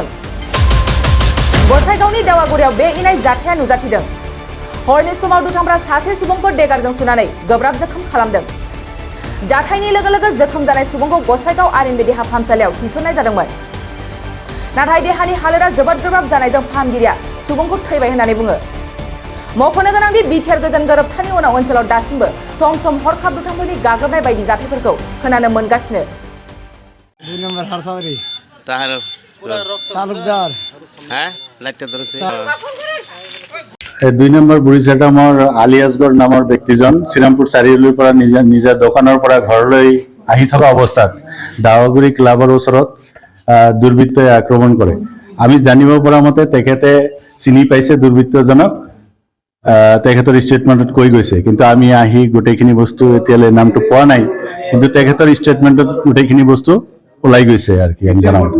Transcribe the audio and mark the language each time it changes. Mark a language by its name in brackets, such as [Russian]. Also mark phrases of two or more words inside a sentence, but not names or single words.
[Bodo] गसाइगावनि दावागुरियाव बे इनाय जाथाया नुजाथिदों हरनि समाव दुथांफ्रा सासे सुबुंखौ देगारजों सुनानै गोब्राब जखम खालामदों जाथायनि लोगो लोगो जखम जानाय सुबुंखौ गसाइगाव आरिनबि देहा फाहामसालियाव थिसननाय जादोंमोन नाथाय देहानि हालोदा जोबोद गोब्राब जानायजों फाहामगिरिया सुबुंखौ थैबाय होननानै बुङो मख'नो गोनांदि बिटिआर गोजोन गोरोबथानि उनाव ओनसोलाव दासिमबो सम सम हरखाब दुथांफोरनि गाग्लोबनाय बायदि जाथायफोरखौ खोनानो मोनगासिनो [Bangla] 2 নম্বর হারসাওয়ারি তাহার তালুকদার হ্যাঁ লাইটটা ধরেছে [Assamese] 2 নম্বৰ বুঢ়ীচাকামৰ আলী আসগৰ নামৰ ব্যক্তিজন শ্ৰীৰামপুৰ চাৰিআলিৰ পৰা নিজা দোকানৰ পৰা ঘৰলৈ আহি থকা অৱস্থাত দাৱাগুৰি ক্লাবৰ ওচৰত দুৰ্বৃত্তই আক্ৰমণ কৰে আমি জানিব পৰা মতে তেখেতে চিনি পাইছে দুৰ্বৃত্তজনক তেখেতৰ ষ্টেটমেণ্টত কৈ গৈছে কিন্তু আমি আহি গোটেইখিনি বস্তু এতিয়ালৈ নামটো পোৱা নাই কিন্তু তেখেতৰ ষ্টেটমেণ্টত গোটেইখিনি বস্তু ওলাই গৈছে আৰু কি আমি জানো